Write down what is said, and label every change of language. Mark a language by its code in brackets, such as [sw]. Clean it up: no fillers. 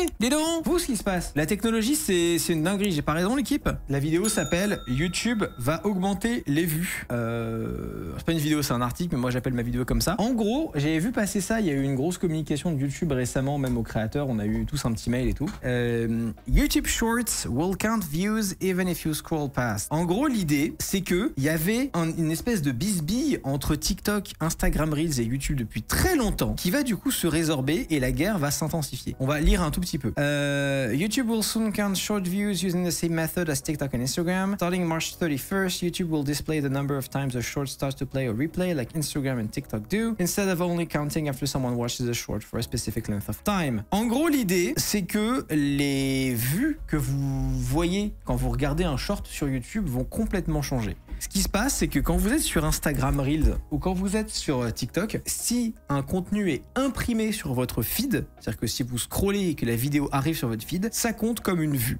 [fr] Dis donc, vous, ce qui se passe. La technologie, c'est une dinguerie. J'ai pas raison, l'équipe. La vidéo s'appelle YouTube va augmenter les vues. C'est pas une vidéo, c'est un article, mais moi j'appelle ma vidéo comme ça. En gros, j'avais vu passer ça. Il y a eu une grosse communication de YouTube récemment, même aux créateurs. On a eu tous un petit mail et tout. [en] YouTube Shorts will count views even if you scroll past. [fr] En gros, l'idée, c'est que il y avait une espèce de bisbille entre TikTok, Instagram Reels et YouTube depuis très longtemps qui va du coup se résorber et la guerre va s'intensifier. On va lire un tout petit peu. [en] YouTube will soon count short views using the same method as TikTok and Instagram. Starting March 31st, YouTube will display the number of times a short starts to play or replay like Instagram and TikTok do, instead of only counting after someone watches a short for a specific length of time. [fr] En gros, l'idée, c'est que les vues que vous voyez quand vous regardez un short sur YouTube vont complètement changer. Ce qui se passe, c'est que quand vous êtes sur Instagram Reels ou quand vous êtes sur TikTok, si un contenu est imprimé sur votre feed, c'est-à-dire que si vous scrollez et que la vidéo arrive sur votre feed, ça compte comme une vue.